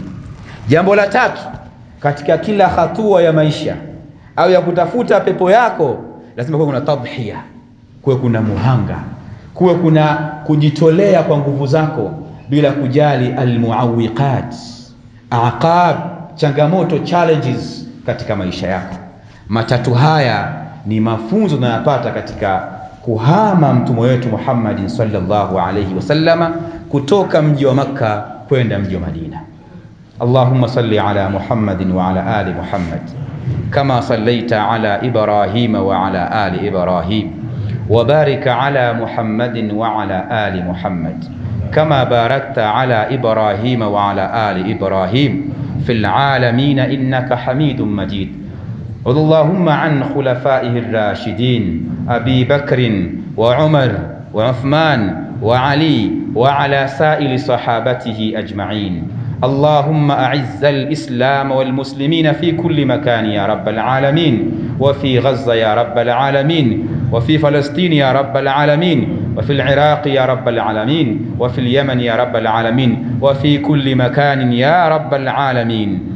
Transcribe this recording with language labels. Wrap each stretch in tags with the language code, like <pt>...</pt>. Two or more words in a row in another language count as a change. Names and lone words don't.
<sw>Jambo la tatu, katika kila hatua ya maisha au ya kutafuta pepo yako, lazima kuwe kuna tadhhiya, kuwe kuna muhanga, kuwe kuna kujitolea kwa nguvu zako bila kujali</sw> <ar>المعوقات، عقاب,</ar> <sw>changamoto, challenges katika maisha yako. Matatu haya ni mafunzo tunayopata katika kuhama mtume wetu Muhammad</sw> <ar>صلى الله عليه وسلم</ar> <sw>kutoka mji wa Makka kwenda mji wa Madina.</sw> <ar>اللهم صل على محمد وعلى آل محمد كما صليت على إبراهيم وعلى آل إبراهيم، وبارك على محمد وعلى آل محمد كما باركت على إبراهيم وعلى آل إبراهيم في العالمين إنك حميد مجيد. اللهم عن خلفائه الراشدين أبي بكر وعمر وعثمان وعلي وعلى سائر صحابته أجمعين. اللهم أعز الإسلام والمسلمين في كل مكان يا رب العالمين، وفي غزة يا رب العالمين، وفي فلسطين يا رب العالمين، وفي العراق يا رب العالمين، وفي اليمن يا رب العالمين، وفي كل مكان يا رب العالمين.</ar>